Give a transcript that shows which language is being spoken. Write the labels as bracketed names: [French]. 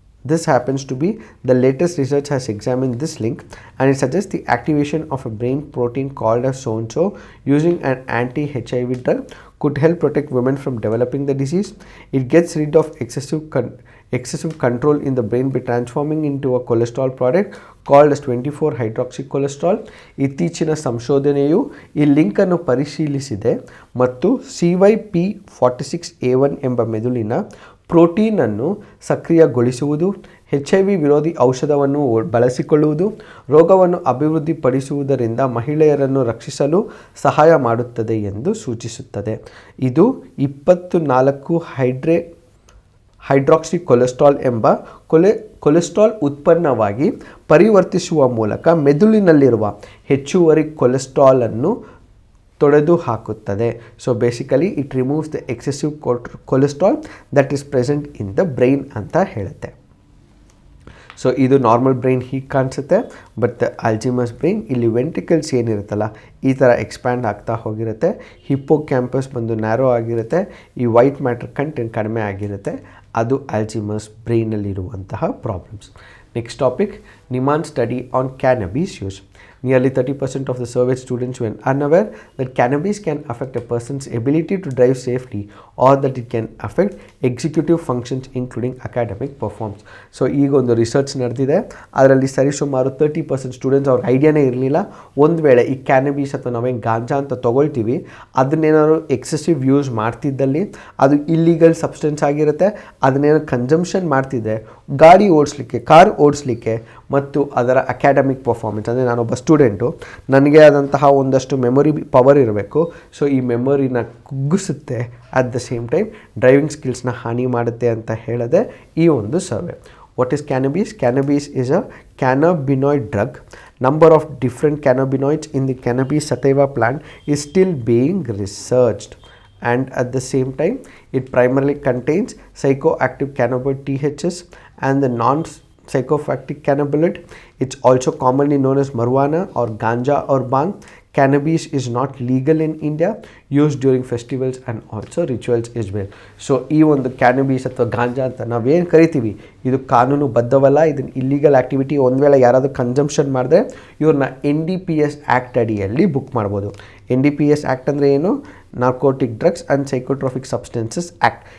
[English] This happens to be the latest research has examined this link and it suggests the activation of a brain protein called as so-and-so using an anti-HIV drug could help protect women from developing the disease. It gets rid of excessive control in the brain by transforming into a cholesterol product called as 24-hydroxycholesterol. [Kannada] ಇತ್ತೀಚಿನ ಸಂಶೋಧನೆಯು ಈ ಲಿಂಕನ್ನು ಪರಿಶೀಲಿಸಿದೆ ಮತ್ತು CYP46A1 ಎಂಬ ಮೆದುಳಿನ ಪ್ರೋಟೀನನ್ನು ಸಕ್ರಿಯಗೊಳಿಸುವುದು, HIV ವಿರೋಧಿ ಔಷಧವನ್ನು ಬಳಸಿಕೊಳ್ಳುವುದು, ರೋಗವನ್ನು ಅಭಿವೃದ್ಧಿಪಡಿಸುವುದರಿಂದ ಮಹಿಳೆಯರನ್ನು ರಕ್ಷಿಸಲು ಸಹಾಯ ಮಾಡುತ್ತದೆ ಎಂದು ಸೂಚಿಸುತ್ತದೆ. ಇದು 24 ಹೈಡ್ರಾಕ್ಸಿಕೊಲೆಸ್ಟ್ರಾಲ್ ಎಂಬ ಕೊಲೆಸ್ಟ್ರಾಲ್ ಉತ್ಪನ್ನವಾಗಿ ಪರಿವರ್ತಿಸುವ ಮೂಲಕ ಮೆದುಳಿನಲ್ಲಿರುವ ಹೆಚ್ಚುವರಿ ಕೊಲೆಸ್ಟ್ರಾಲನ್ನು ತೊಡೆದು ಹಾಕುತ್ತದೆ. [English] so basically it removes the excessive cholesterol that is present in the brain [Kannada] ಅಂತ ಹೇಳುತ್ತೆ. ಸೊ ಇದು ನಾರ್ಮಲ್ ಬ್ರೈನ್ ಹೀಗೆ ಕಾಣಿಸುತ್ತೆ. ಬಟ್ ಅಲ್ಝೀಮರ್ಸ್ ಬ್ರೈನ್ ಇಲ್ಲಿ ವೆಂಟ್ರಿಕಲ್ಸ್ ಏನಿರುತ್ತಲ್ಲ ಈ ಥರ ಎಕ್ಸ್ಪ್ಯಾಂಡ್ ಆಗ್ತಾ ಹೋಗಿರುತ್ತೆ. ಹಿಪ್ಪೋ ಕ್ಯಾಂಪಸ್ ಬಂದು ನ್ಯಾರೋ ಆಗಿರುತ್ತೆ. ಈ ವೈಟ್ ಮ್ಯಾಟರ್ ಕಂಟೆಂಟ್ ಕಡಿಮೆ ಆಗಿರುತ್ತೆ. ಅದು Alzheimer's ಬ್ರೈನಲ್ಲಿರುವಂತಹ problems. [English] Next topic, ನಿಮಾನ್ study on cannabis use. Nearly 30% of the surveyed students were unaware that cannabis can affect a person's ability to drive safely or that it can affect executive functions including academic performance. [Kannada] So ಈಗ ಒಂದು research ನಡೆದಿದೆ. ಅದರಲ್ಲಿ ಸರಿಸುಮಾರು 30% students ಅವ್ರಿಗೆ ಐಡಿಯಾನೇ ಇರಲಿಲ್ಲ. ಒಂದು ವೇಳೆ ಈ ಕ್ಯಾನಬೀಸ್ ಅಥವಾ ನಾವೇನು ಗಾಂಜಾ ಅಂತ ತೊಗೊಳ್ತೀವಿ ಅದನ್ನೇನಾದ್ರು ಎಕ್ಸೆಸಿವ್ ಯೂಸ್ ಮಾಡ್ತಿದ್ದಲ್ಲಿ ಅದು ಇಲ್ಲೀಗಲ್ ಸಬ್ಸ್ಟೆನ್ಸ್ ಆಗಿರುತ್ತೆ. ಅದನ್ನೇನೋ ಕನ್ಸಂಪ್ಷನ್ ಮಾಡ್ತಿದ್ದೆ ಗಾಡಿ ಓಡಿಸ್ಲಿಕ್ಕೆ, ಕಾರ್ ಓಡಿಸ್ಲಿಕ್ಕೆ ಮತ್ತು ಅದರ ಅಕಾಡೆಮಿಕ್ ಪರ್ಫಾರ್ಮೆನ್ಸ್ ಅಂದರೆ ನಾನೊಬ್ಬ ಸ್ಟೂಡೆಂಟು, ನನಗೆ ಆದಂತಹ ಒಂದಷ್ಟು ಮೆಮೊರಿ ಪವರ್ ಇರಬೇಕು. ಸೊ ಈ ಮೆಮೊರಿನ ಕುಗ್ಗಿಸುತ್ತೆ, [English] at the same time [Kannada] driving ಸ್ಕಿಲ್ಸ್ನ ಹಾನಿ ಮಾಡುತ್ತೆ ಅಂತ ಹೇಳದೆ ಈ ಒಂದು survey. [English] What is cannabis? Cannabis is a cannabinoid drug. Number of different cannabinoids in the cannabis sativa plant is still being researched. And at the same time, it primarily contains psychoactive cannabinoid THS and the non-psychoactive cannabinoid. It's also commonly known as marijuana or ganja or bhang. Cannabis is not legal in India, used during festivals and also rituals as well. [Kannada] So ಈ ಒಂದು ಕ್ಯಾನಬೀಸ್ ಅಥವಾ ಗಾಂಜಾ ಅಂತ ನಾವೇನು ಕರಿತೀವಿ ಇದು ಕಾನೂನು ಬದ್ಧವಲ್ಲ. ಇದನ್ನು illegal activity. ಒಂದು ವೇಳೆ ಯಾರಾದರೂ ಕನ್ಸಂಪ್ಷನ್ ಮಾಡಿದ್ರೆ ಇವ್ರನ್ನ NDPS ಆ್ಯಕ್ಟ್ ಅಡಿಯಲ್ಲಿ ಬುಕ್ ಮಾಡ್ಬೋದು. NDPS ಆ್ಯಕ್ಟ್ ಅಂದರೆ ಏನು? Narcotic drugs and psychotropic substances act.